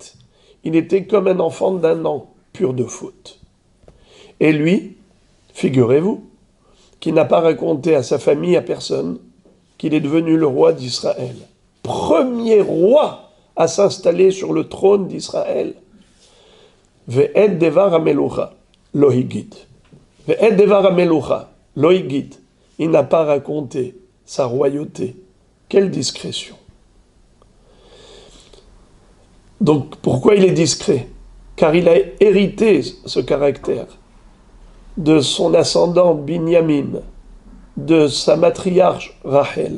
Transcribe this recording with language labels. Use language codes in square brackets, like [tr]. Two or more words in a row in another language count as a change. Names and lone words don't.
[fr] Il était comme un enfant d'un an, pur de faute. Et lui, figurez-vous, qui n'a pas raconté à sa famille, à personne, qu'il est devenu le roi d'Israël. Premier roi à s'installer sur le trône d'Israël. [he] ואת דבר המלוכה לא הגיד. ואת דבר המלוכה לא הגיד. [fr] Il n'a pas raconté sa royauté. Quelle discrétion. Donc, pourquoi il est discret? Car il a hérité ce caractère de son ascendant Binyamin, de sa matriarche Rachel.